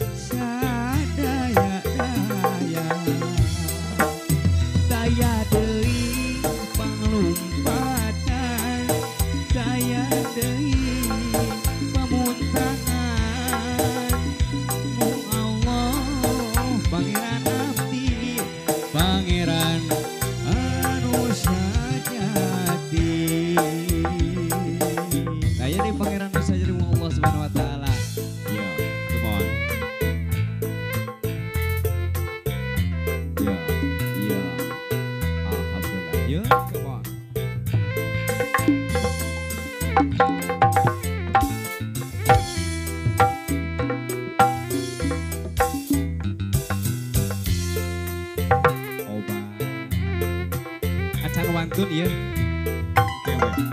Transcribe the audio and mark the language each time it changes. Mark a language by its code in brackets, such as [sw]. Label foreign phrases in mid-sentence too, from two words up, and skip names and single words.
[su] sadaya-daya daya deui panglumpatan daya deui pamuntangan mu Allah pangeran abdi pangeran anu sajati daya deui pangeran anu sajati mu Allah [ar] سبحانه وتعالى. [en] Yo, come on. Yo, yo. Alhamdulillah. Yo, come on. [su] Obat. Acan wantun ieu. Oke.